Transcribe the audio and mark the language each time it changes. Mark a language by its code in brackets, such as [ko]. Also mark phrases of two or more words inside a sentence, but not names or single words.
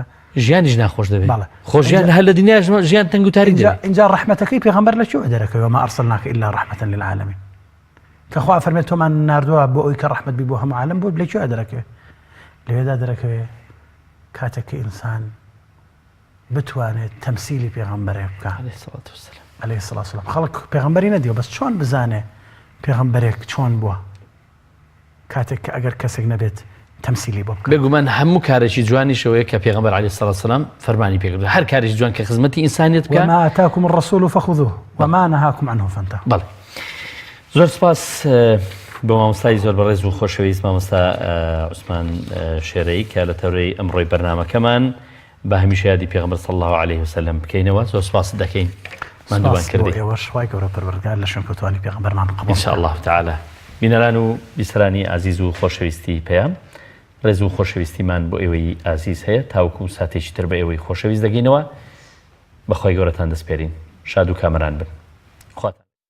[ckb] ژیانیش ناخۆش دەبێت خۆشیان هەر لە دنیاش ژیان تەنگ و تاریک دەبێت اینجا ڕەحمەتەکەی پێغەمبەر لەکوێ دەرەکەوێ [ar] وما ئەرسەلناکە ئیلا ڕەحمەتەن للعالەمین [ckb] کە خوا فەرمێت تۆمان ناردووە بۆ ئەوی کە ڕەحمەت بی بۆ هەموو عالەم بۆ لەکوێ دەرەکەوێ لەوێدا دەرەکەوێ کاتێک کە ئینسان بتوانێت تەمسیلی پێغەمبەرێ بکە [ar] عليه الصلاة والسلام [ckb] خلق پێغەمبەری نەدیوە بەس چۆن بزانێ پێغەمبەرێک چۆن بووە کاتێک کە ئەگەر کەسێک نەبێت تەمسیلی بۆ بکە بێگومان هەموو کارێکی جوانی شەوەیە کە پێغەمبەر [ar] عليه الصلاة والسلام [ckb] فەرمانی پێکرد هەر کارێکی جوان کە خزمەتی ئینسانیەت بکە [ar] وما آتاكم الرسول فخذوه وما نهاكم عنه فانتهوا [ckb] بەڵێ زۆر سپاس بە مامۆستای زۆر بەڕێز و خۆشەویست مامۆستا عوسمان شێرەی کە لە تەورەی ئەمڕۆی بەرنامەکەمان بە هەمیشە یادی پێغەمبەر [ar] صلی الله عليه وسلم [ckb] بکەینەوە زۆر سپاس دەکەین ماندووبان کردی ئێوەش خوای گەورە پەروەردگار لە شوێن کەوتوانی پێغەمبەرمان قبوڵ [ar] ان شاء الله تعالى [ckb] بینەران و بیسەرانی عزیز و خۆشەویستی پێیان ڕێز و خۆشەویستیمان بۆ ئێوەی ئازیز هەیە تاوکو و ساتێکی تر بە ئێوەی خۆشەویست دەگەینەوە بەخوای گەورەتان دەسپێرین شاد و کامەران بن خواتان